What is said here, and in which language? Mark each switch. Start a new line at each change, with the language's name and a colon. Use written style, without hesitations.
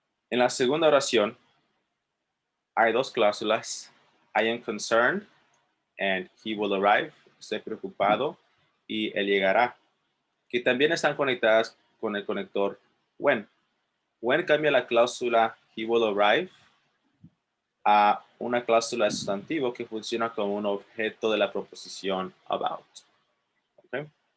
Spanish: En la segunda oración hay dos cláusulas.
English: I am concerned and he will arrive.
Spanish: Estoy preocupado y él llegará. Que también están conectadas con el conector when. When cambia la cláusula
English: he will arrive
Spanish: a una cláusula de sustantivo que funciona como un objeto de la proposición about. ¿Okay?